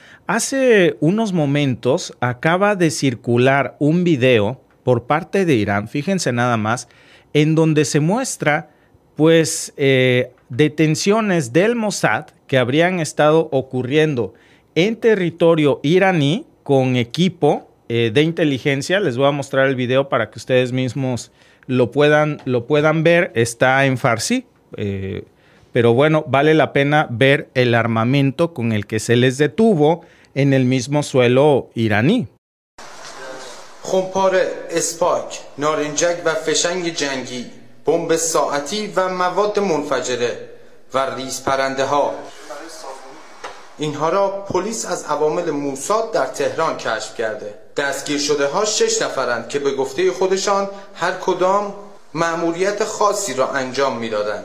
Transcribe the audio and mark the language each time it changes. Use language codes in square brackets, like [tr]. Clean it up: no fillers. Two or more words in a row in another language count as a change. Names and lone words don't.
[es] Hace unos momentos acaba de circular un video por parte de Irán, fíjense nada más, en donde se muestra pues detenciones del Mossad que habrían estado ocurriendo en territorio iraní con equipo de inteligencia. Les voy a mostrar el video para que ustedes mismos lo puedan ver. Está en farsi, pero bueno, vale la pena ver el armamento con el que se les detuvo en el mismo suelo iraní. [fa] خمپار اسپاک، نارنجک و فشنگ جنگی، بمب ساعتی و مواد منفجره و ریز پرنده ها. اینها را پلیس از عوامل موساد در تهران کشف کرده. دستگیر شده ها 6 نفرند که به گفته خودشان هر کدام مأموریت خاصی را انجام میدادند.